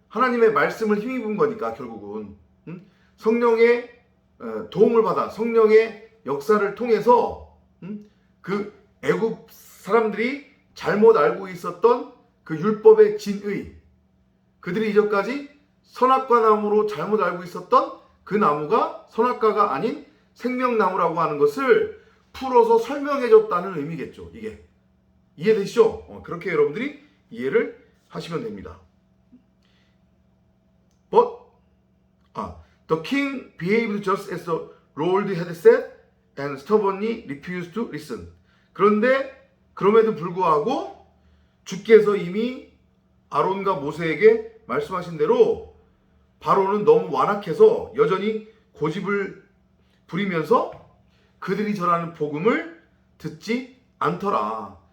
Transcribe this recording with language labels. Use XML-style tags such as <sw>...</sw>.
<ko>하나님의 말씀을 힘입은 거니까 결국은 성령의 도움을 받아 성령의 역사를 통해서 그 애굽 사람들이 잘못 알고 있었던 그 율법의 진의, 그들이 이전까지 선악과 나무로 잘못 알고 있었던 그 나무가 선악과가 아닌 생명나무라고 하는 것을 풀어서 설명해 줬다는 의미겠죠. 이게 이해되시죠? 그렇게 여러분들이 이해를 하시면 됩니다.</ko> <en>The king behaved just as the Lord had said and stubbornly refused to listen.</en> <ko>그런데 그럼에도 불구하고 주께서 이미 아론과 모세에게 말씀하신 대로 바로는 너무 완악해서 여전히 고집을 부리면서 그들이 전하는 복음을 듣지 않더라.</ko>